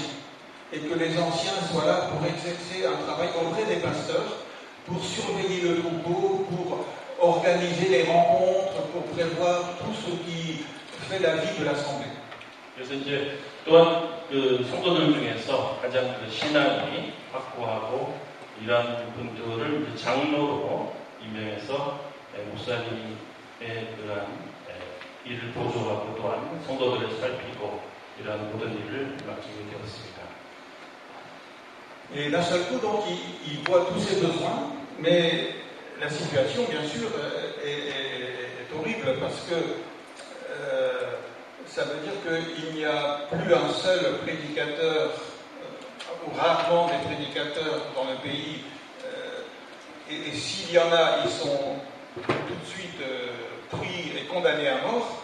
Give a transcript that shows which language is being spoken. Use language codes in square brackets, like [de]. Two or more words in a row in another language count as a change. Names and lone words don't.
[fr] Et que les anciens soient là pour exercer un travail auprès des pasteurs, pour surveiller le troupeau, pour organiser les rencontres, pour prévoir tout ce qui fait la vie de l'assemblée. [ko] 그래서 이제 또한 그 성도들 중에서 가장 그 신앙이 확고하고 이러한 분들을 장로로 임명해서 목사님의 그러한 일을 보조하고 또한 성도들을 살피고 이러한 모든 일을 맡기게 되었습니다. [fr] Et d'un seul coup, donc, il voit tous ses besoins, mais la situation, bien sûr, est horrible parce que ça veut dire qu'il n'y a plus un seul prédicateur, ou rarement des prédicateurs dans le pays, et s'il y en a, ils sont tout de suite pris et condamnés à mort.